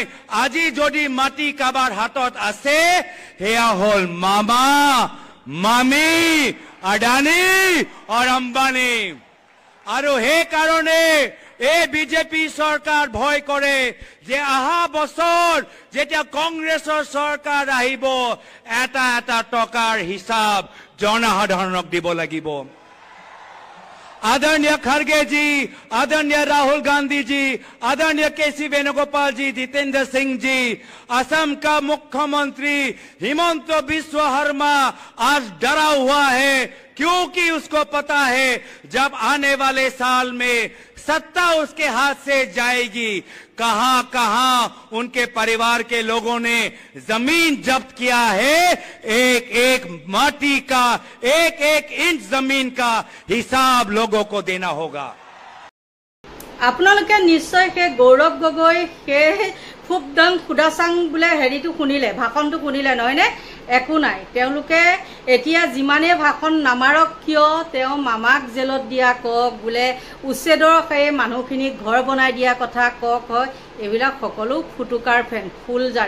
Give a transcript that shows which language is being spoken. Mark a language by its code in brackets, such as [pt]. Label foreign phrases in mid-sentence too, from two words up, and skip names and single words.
[as] আজি যদি মাটি কাৰোবাৰ হাতত আছে, সেয়া হ'ল মামা, মামী, আদানী আৰু আম্বানী। আৰু সেইকাৰণে এই বিজেপি চৰকাৰ ভয় কৰে যে অহা বছৰ যেতিয়া কংগ্ৰেছৰ চৰকাৰ আহিব, এটা এটা টকাৰ হিচাপ জনসাধাৰণক দিব লাগিব। [hi] आदरणीय खड़गे जी, आदरणीय राहुल गांधी जी, आदरणीय केसी वेणुगोपाल जी, जितेंद्र सिंह जी, असम का मुख्यमंत्री हिमंत बिस्वा शर्मा आज डरा हुआ है, क्योंकि उसको पता है जब आने वाले साल में सत्ता उसके हाथ से जाएगी, कहां कहां उनके परिवार के लोगों ने जमीन जब्त किया है, एक एक माटी का, एक एक इंच जमीन का हिसाब लोगों को देना होगा। [as] আপোনালোকে নিশ্চয় সেই গৌৰৱ গগৈ সেই ফুকডং খুদাচাং বোলে হেৰিটো শুনিলে, ভাষণটো শুনিলে নহয়নে? একো নাই, তেওঁলোকে এতিয়া যিমানে ভাষণ নামাৰক কিয় তেওঁ মামাক জেলত দিয়া কওক, বোলে উচ্ছেদৰ সেই মানুহখিনিক ঘৰ বনাই দিয়া কথা কওক, হয় এইবিলাক সকলো ফুটুকাৰ ফেন, ফুলজাৰি।